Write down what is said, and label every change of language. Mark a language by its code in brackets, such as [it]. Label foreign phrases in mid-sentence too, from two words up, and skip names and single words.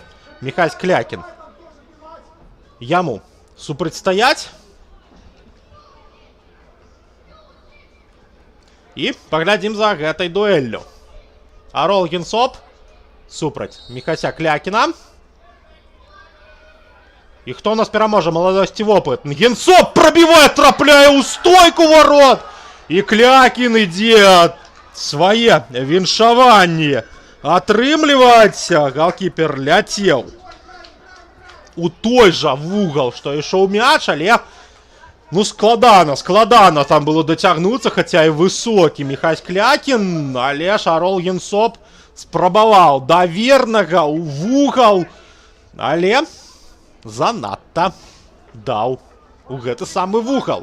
[be] Міхась Клякін яму супрацьстаяць. І паглядзім за гэтай дуэллю. Арон Генцоп супраць Міхася Клякіна. [ru] И кто у нас пераможа? Молодость и опыт. Генцоп пробивает, [be] трапляя у [ru] стойку ворот. [be] И Клякин ідзе свае віншаванні атрымліваць. Галкіпер ляцеў у той жа вугал, што ішоў мяч, але ну складана там было дацягнуцца, хаця і высокі Міхась Клякін, але ж Арон Генцоп спрабаваў да вернага у вугал, але занадта даў у гэты самы вугал.